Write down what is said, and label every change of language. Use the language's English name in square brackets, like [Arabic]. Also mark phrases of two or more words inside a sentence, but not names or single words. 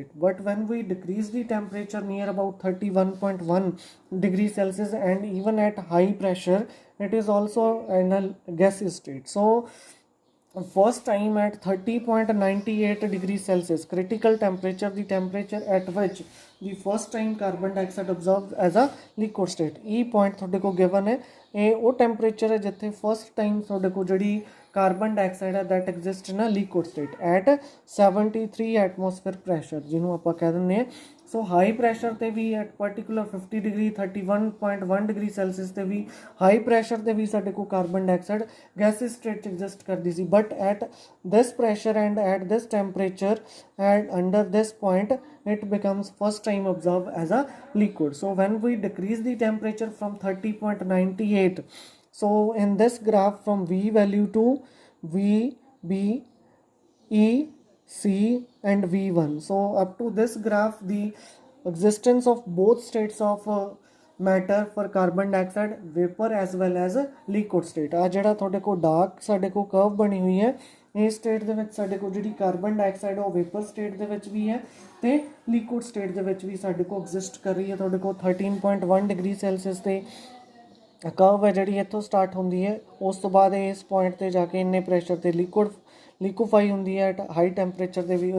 [English] But when we decrease the temperature near about 31.1 degrees Celsius, and even at high pressure it is also in a gaseous state. So first time at 30.98 degrees Celsius, critical temperature, the temperature at which the first time carbon dioxide absorbs as a liquid state. E point [Punjabi] ਤੁਹਾਡੇ ਕੋ [English] given [Punjabi] ਹੈ, ਇਹ ਉਹ [English] temperature [Punjabi] ਹੈ ਜਿੱਥੇ [English] first time [Punjabi] ਤੁਹਾਡੇ ਕੋ ਜਿਹੜੀ [English] carbon dioxide ਹੈ that exists in a liquid state at 73 atmosphere pressure, [Punjabi] ਜਿਹਨੂੰ ਆਪਾਂ ਕਹਿ ਦਿੰਦੇ ਹਾਂ. [English] So high pressure [Punjabi] ਤੇ ਵੀ [English] at particular 50 degree 31.1 degree Celsius [Punjabi] ਤੇ ਵੀ [English] high pressure [Punjabi] ਤੇ ਵੀ ਸਾਡੇ ਕੋਲ [English] carbon dioxide gaseous state ਚ exist [Punjabi] ਕਰਦੀ ਸੀ, [English] but at this pressure and at this temperature and under this point it becomes first time absorbed as a liquid. So when we decrease the temperature from 30.98, so in this graph from V value to V, B, E, C and V1, so up to this graph the existence of both states of matter for carbon dioxide, vapor as well as liquid state. [Punjabi] ਆ ਜਿਹੜਾ ਤੁਹਾਡੇ ਕੋਲ ਡਾਰਕ ਸਾਡੇ ਕੋਲ ਕਰਵ ਬਣੀ ਹੋਈ ਹੈ, ਇਹ ਸਟੇਟ ਦੇ ਵਿੱਚ ਸਾਡੇ ਕੋਲ ਜਿਹੜੀ [English] carbon dioxide [Punjabi] ਉਹ [English] vapor state [Punjabi] ਦੇ ਵਿੱਚ ਵੀ ਹੈ ਤੇ [English] liquid state [Punjabi] ਦੇ ਵਿੱਚ ਵੀ ਸਾਡੇ ਕੋਲ ਐਗਜ਼ਿਸਟ ਕਰ ਰਹੀ ਹੈ. ਤੁਹਾਡੇ ਕੋਲ 13.1 [English] degree Celsius [Punjabi] ਤੇ ਕਰਵ ਹੈ ਜਿਹੜੀ ਇੱਥੋਂ ਸਟਾਰਟ ਹੁੰਦੀ ਹੈ, ਉਸ ਤੋਂ ਬਾਅਦ ਇਸ ਪੁਆਇੰਟ ਤੇ ਜਾ ਕੇ ਇੰਨੇ ਪ੍ਰੈਸ਼ਰ ਤੇ ਲਿਕੁਫਾਈ ਹੁੰਦੀ ਹੈ [English] at high temperature [Punjabi] ਦੇ ਵੀ.